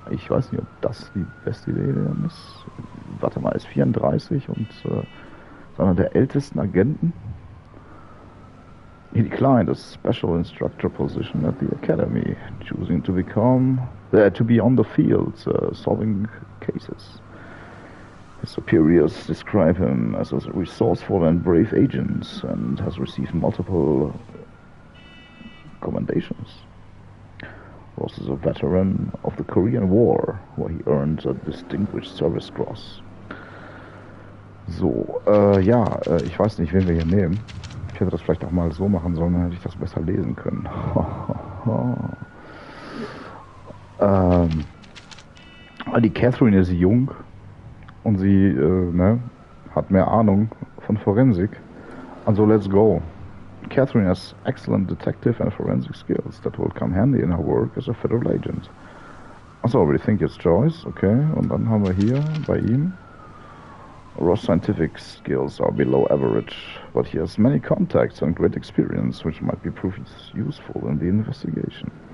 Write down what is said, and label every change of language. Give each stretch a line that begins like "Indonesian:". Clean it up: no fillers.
German: Ich weiß nicht, ob das die beste Idee ist. Warte mal, ist 34 und ist einer der ältesten Agenten.
English: He declined a special instructor position at the academy, choosing to be on the field, solving cases. His superiors describe him as a resourceful and brave agent, and has received multiple commendations. Ross is a veteran of the Korean War, where he earned a Distinguished Service Cross.
German: So, ich weiß nicht, wen wir hier nehmen. Ich hätte das vielleicht auch mal so machen sollen, dann hätte ich das besser lesen können. Die Catherine ist jung und sie hat mehr Ahnung von Forensik.
English: Also let's go. Catherine has excellent detective and forensic skills that will come handy in her work as a federal agent. Also, already think it's choice, okay.
German: Und dann haben wir hier bei ihm
English: Ross' scientific skills are below average, but he has many contacts and great experience, which might be proved useful in the investigation.